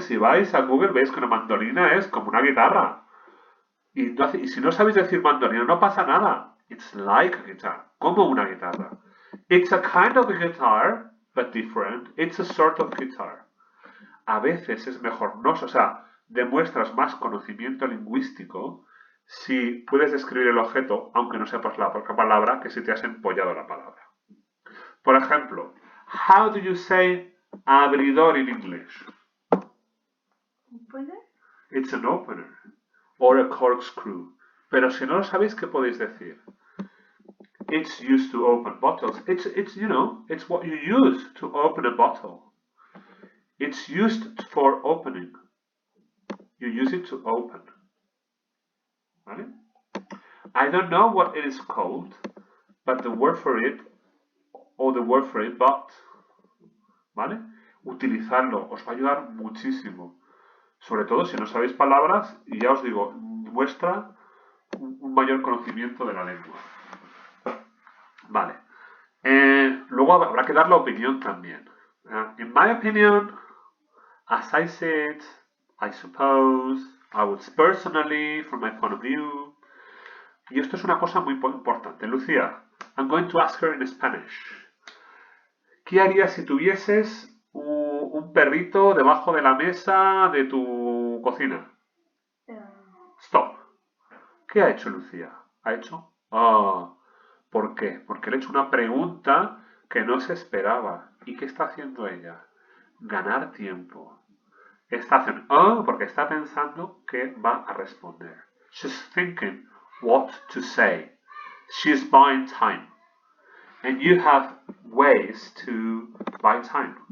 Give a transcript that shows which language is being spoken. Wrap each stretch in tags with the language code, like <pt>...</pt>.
<es>Si vais a Google veis que una mandolina es como una guitarra. Y si no sabéis decir mandolina no pasa nada.</es> <en>It's like a guitar.</en> <es>Como una guitarra.</es> <en>It's a kind of a guitar, but different. It's a sort of guitar.</en> <es>A veces es mejor, no, o sea, demuestras más conocimiento lingüístico si puedes describir el objeto, aunque no sepas la palabra, que si te has empollado la palabra. Por ejemplo,</es> <en>how do you say abridor in English? Opener. It's an opener. Or a corkscrew.</en> <es>Pero si no lo sabéis, ¿qué podéis decir?</es> <en>It's used to open bottles. It's you know, it's what you use to open a bottle. It's used for opening. You use it to open. Right? I don't know what it is called, but the word for it, or the word for it, but, ¿vale?</en> <es>Utilizarlo os va a ayudar muchísimo. Sobre todo si no sabéis palabras, y ya os digo, muestra un mayor conocimiento de la lengua. Vale. Luego habrá que dar la opinión también.</es> <en>In my opinion, as I said, I suppose, I would personally, from my point of view.</en> <es>Y esto es una cosa muy importante.</es> <en>Lucía, I'm going to ask her in Spanish.</en> <es>¿Qué harías si tuvieses un perrito debajo de la mesa de tu cocina? Stop. ¿Qué ha hecho Lucía? ¿Ha hecho? Ah, ¿por qué? Porque le he hecho una pregunta que no se esperaba. ¿Y qué está haciendo ella? Ganar tiempo. Está haciendo porque está pensando que va a responder.</es> <en>She's thinking what to say. She's buying time. And you have ways to buy time.</en>